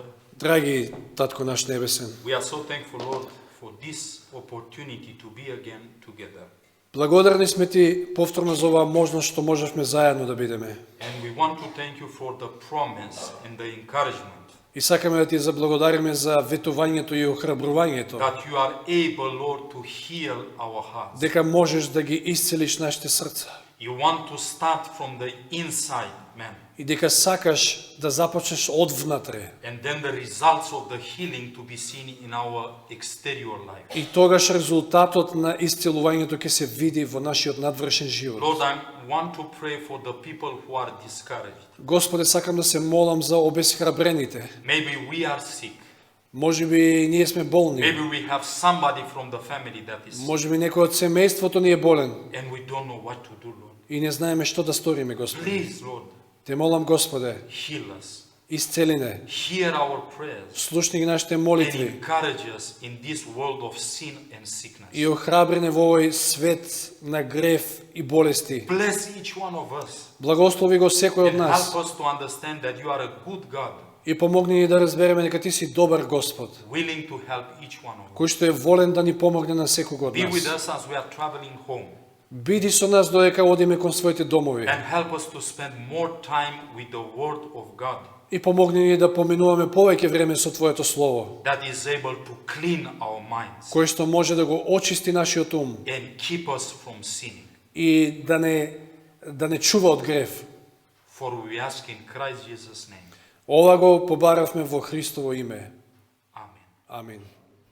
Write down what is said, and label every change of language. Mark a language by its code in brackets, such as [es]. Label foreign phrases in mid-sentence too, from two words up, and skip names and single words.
[mk] Драги Татко наш небесен, [en] we are so thankful, Lord, for this opportunity to be again together. [mk] благодарни сме ти повторно за оваа можност што можевме заедно да бидеме. [en] And we want to thank you for the promise and the encouragement [mk] И сакаме да ти заблагодариме за ветувањето и охрабрувањето, [en] that you are able, Lord, to heal our hearts. [mk] дека можеш да ги исцелиш нашите срца. [en] You want to start from the inside, man. [mk] И дека сакаш да започнеш од внатре. [en] And then the results of the healing to be seen in our exterior life. [mk] И тогаш резултатот на исцелувањето ќе се види во нашиот надвршен живот. [en] Lord, I want to pray for the people who are discouraged. [mk] Господе, сакам да се молам за обесхрабрените. [en] Maybe we are sick. [mk] Можеби ние сме болни. [en] Maybe we have somebody from the family that is sick. [mk] Можеби некој од семејството ни е болен [en] And we don't know what to do, Lord. [mk] и не знаеме што да сториме, Господе. [en] Please, Lord, [mk] Те молам, Господе, [en] heal us. [mk] исцели не. [en] Hear our prayers. [mk] Слушни ги нашите [en] And [mk] молитви [en] encourage us in this world of sin and sickness. [mk] и охрабри не во овој свет на грев и болести. [en] Bless each one of us. [mk] Благослови го секој од [en] And [mk] нас [en] help us to understand that you are a good God, [mk] и помогни ни да разбереме дека ти си добар Господ, [en] willing to help each one of us. [mk] кој што е волен да ни помогне на секого од [en] Be with [mk] нас. [en] us as we are traveling home. [mk] Биди со нас додека одиме кон своите домови [en] And help us to spend more time with the Word of God [mk] и помогни ни да поминуваме повеќе време со Твоето Слово, [en] that is able to clean our minds [mk] кој што може да го очисти нашиот ум [en] and keep us from sinning. [mk] и да не чува од грев. [en] For we ask in Christ Jesus' name. [mk] Ова го побаравме во Христово име. [en] Amen. [mk] Амин.